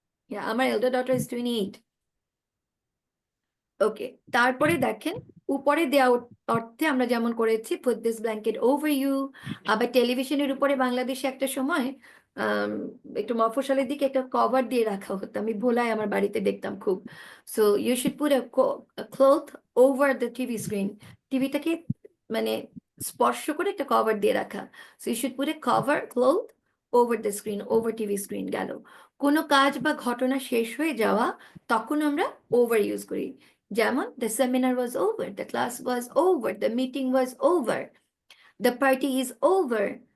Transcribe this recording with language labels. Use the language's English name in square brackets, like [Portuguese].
[English] Yeah, [Bangla] আমার [English] elder daughter is 28. [Bangla] ওকে, তারপরে দেখেন উপরে দেওয়া অর্থে আমরা যেমন করেছি [English] put this blanket over you, [Bangla] আবার টেলিভিশনের উপরে বাংলাদেশে একটা সময় একটু মফস্বলের দিকে একটা কভার দিয়ে রাখা হতো, আমি ভোলায় আমার বাড়িতে দেখতাম খুব। [English] so you should put a cloth over the TV screen, [Bangla] টিভিটাকে মানে স্পর্শ করে একটা কভার দিয়ে রাখা। [English] So you should put a cover cloth over the screen, over TV screen গেল। [Bangla] কোনো কাজ বা ঘটনা শেষ হয়ে যাওয়া তখন আমরা ওভার ইউজ করি, যেমন [English] the seminar was over, the class was over, the meeting was over, the party is over।